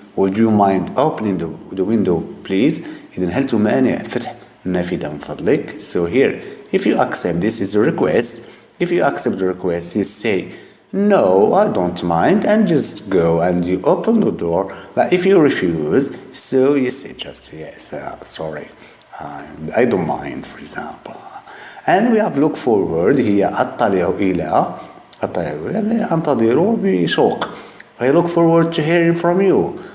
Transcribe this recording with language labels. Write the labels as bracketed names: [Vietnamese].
[English] Would you mind opening the window, please? [Arabic] إذن هل تمانع فتح النافذة من فضلك؟ [English] So here, if you accept, this is a request. If you accept the request, you say, no, I don't mind, and just go and you open the door. But if you refuse, so you say just yes, sorry, I don't mind, for example. And we have look forward. [Arabic] هي أطلع إلى يعني أنتظر بشوق. [English] I look forward to hearing from you.